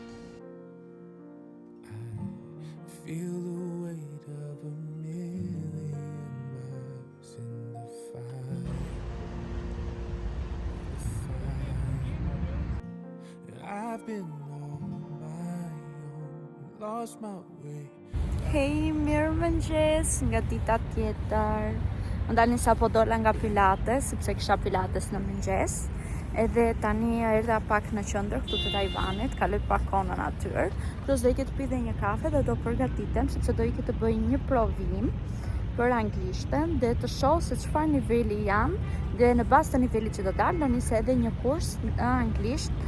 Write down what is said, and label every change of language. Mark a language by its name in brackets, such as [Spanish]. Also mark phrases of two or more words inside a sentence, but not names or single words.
[English] I feel the weight of 1,000,000 miles in the fire, I've been on my own, lost my way. [Albanian] Hej, mirë mëngjes nga dita tjetër. Ndani sa po dola nga pilates, sepse kisha pilates në mëngjes. Edhe tani erdha pak në qendër këtu të Taiwanit, kaloj pak kohën aty. Plus do ikë të pi dhe një kafe dhe do përgatitem, sepse do ikë të bëj një provim për anglishtën dhe të shoh se çfarë niveli jam, dhe në bazë të nivelit që do dalë, do nisë edhe një kurs në anglisht.